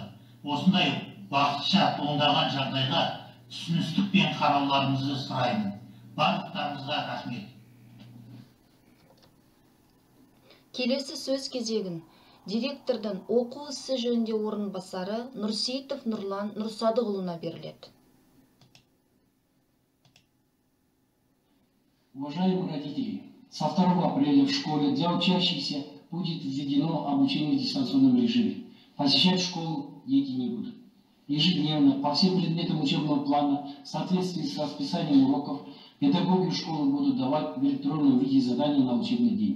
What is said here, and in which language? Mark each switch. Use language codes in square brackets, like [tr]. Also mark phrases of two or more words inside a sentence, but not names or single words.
[kk] Осындай уақытша туындаған жағдайға түсіністікпен қарауларыңызды сұраймын. Барлықтарыңызға рахмет. Келесі сөз кезегін директордың оқу ісі жөнінде орынбасары Нұрсейітов Нұрлан Нұрсадығұлына беріледі. [ru] Уважаемые родители, со 2 апреля в школе для учащихся будет введено обучение в дистанционном режиме. Посещать школу дети не будут. Ежедневно по всем предметам учебного плана в соответствии с расписанием уроков педагоги школы будут давать в электронном виде задания на учебный день.